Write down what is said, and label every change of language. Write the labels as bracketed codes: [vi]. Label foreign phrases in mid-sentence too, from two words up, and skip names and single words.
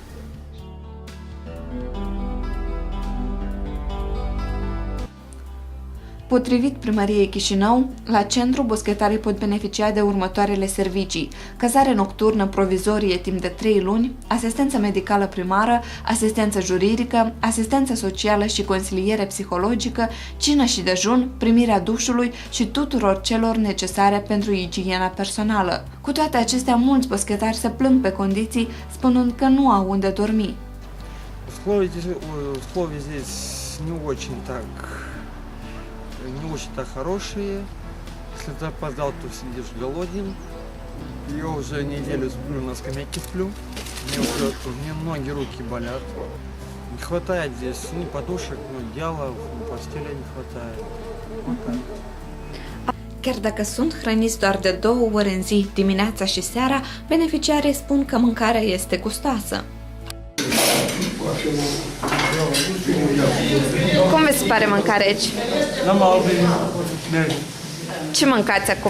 [ro] Potrivit Primăriei Chișinău, la centru boschetarii pot beneficia de următoarele servicii: cazare nocturnă provizorie timp de 3 luni, asistență medicală primară, asistență juridică, asistență socială și consiliere psihologică, cină și dejun, primirea dușului și tuturor celor necesare pentru igiena personală. Cu toate acestea, mulți boschetari se plâng pe condiții, spunând că nu au unde dormi. [ru] Условия здесь не очень так хорошие. Если ты опоздал, то сидишь голоден. Я уже неделю сплю, на скамейке сплю. Мне ноги, руки болят. Не хватает здесь подушек, одеяла, постели не хватает. Вот так. [ro] Chiar dacă sunt hrăniți doar de 2 ori în zi, dimineața și seara, beneficiarii spun că mâncarea este gustoasă. Cum vi se pare mâncarea aici? Ce mâncați acum?